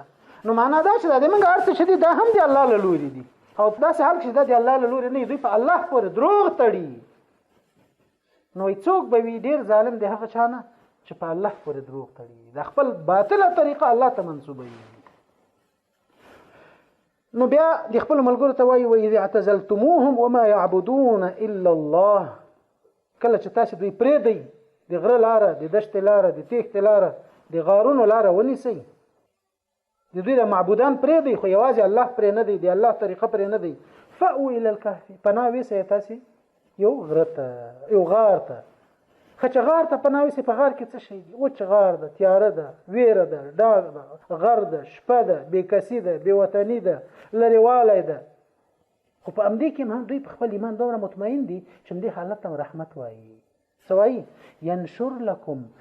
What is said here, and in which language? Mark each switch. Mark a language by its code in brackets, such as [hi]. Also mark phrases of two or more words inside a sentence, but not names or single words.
[ps] نو معنا دا چې دا د موږ هر څه چې دي دا هم د الله له لورې دي، او داسې هر چې دا د الله له لورې نه وي، دوی په الله پورې دروغ تړي. نو څوک به وي ډېر ظالم د هغه چا نه چې په الله پورې دروغ تړي، د خپل باطله طریقه الله ته منسوبوي. نو بیا د خپل ملګرو ته وایي [ar] وإذ اعتزلتموهم وما يعبدون الا الله، [ps] کله چې تاسو دوی پرېږدئ، د غره لاره، د دشتې لاره، د تیښتې لاره، د غارونو لاره ونیسئ، د دوی د معبودان پرېږدئ، خو یوازې الله پرې نه دی، د الله طریقه پرې نه دی. [ar] فأووا إلى الكهف، [ps] پناه ویسئ تاسې یو غره ته، یو غار ته، خچغار ته پناوي سي په غار کې څه شي دي او چغار ده تیاره ده ویره ده ډاګ ده غر ده شپه ده بېکسي ده بېوطني ده لرېوالی ده خو په همدې کې هم دوی په خپل ایمان دومره مطمئن دي چې همدې حالت ته رحمت وایي څه وایي [ar] ینشر لکم